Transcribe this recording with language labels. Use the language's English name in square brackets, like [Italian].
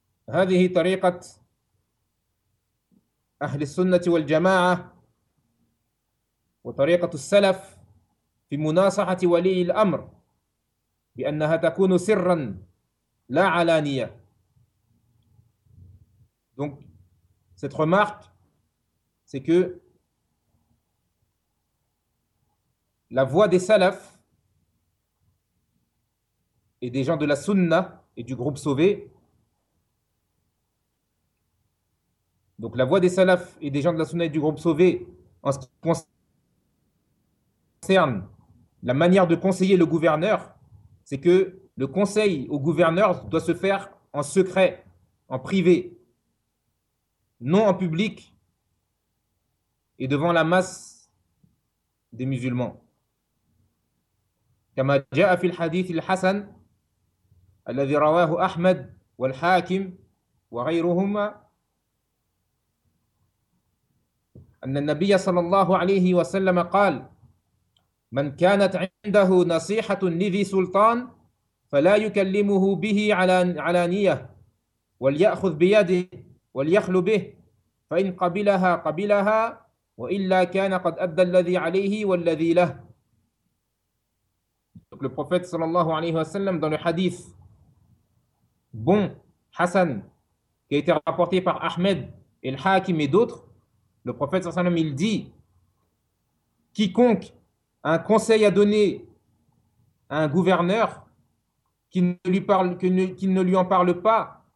[Arabic] هَذِهِ طَرِيقَةً أهل السنة والجماعة وطريقة السلف في مناصحة ولي الأمر بأنها تكون سرا لا علانية. [French] Donc, cette remarque, c'est que la voie des salaf et des gens de la sunna et du groupe sauvé. Donc la voix des salafs et des gens de la sunna et du groupe sauvé en ce qui concerne la manière de conseiller le gouverneur, c'est que le conseil au gouverneur doit se faire en secret, en privé, non en public et devant la masse des musulmans. [Arabic] كما جاء في الحديث الحسن الذي رواه أحمد والحاكم وغيرهما أن النبي صلى الله عليه وسلم قال من كانت عنده نصيحة لذي سلطان فلا يكلمه به علانية وليأخذ بيده وليخلو به فإن قبلها قبلها وإلا كان قد أدى الذي عليه والذي له. [French] Donc le prophète sallallahu alayhi wa sallam, dans le hadith bon, Hassan, qui a été rapporté par Ahmed et le Hakim et d'autres, le prophète sallallahu alayhi wa sallam, il dit: quiconque a un conseil à donner à un gouverneur, qu'il ne lui en parle pas